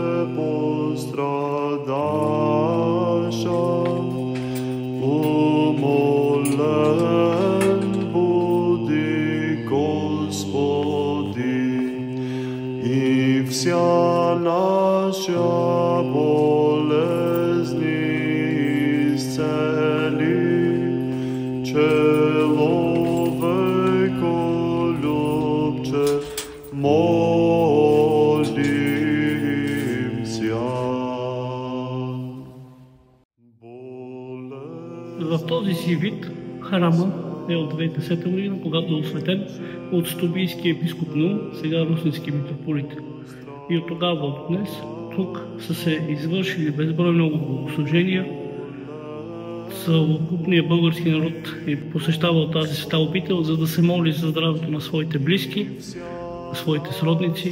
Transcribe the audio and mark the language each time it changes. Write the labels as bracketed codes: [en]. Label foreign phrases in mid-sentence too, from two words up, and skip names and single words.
[cu] пострадаша, умолен буди, Господи, и вся наша болезни исцели. Человеколюбче, молимся. [bg] В този си вид храма е от 2010 година, когато е осветен от Столбийския епископ Нум, сега русненски митрополит. И от тогава от днес тук са се извършили безброй много богослужения. Съвкупният български народ е посещавал тази света обител, за да се моли за здравето на своите близки, на своите сродници.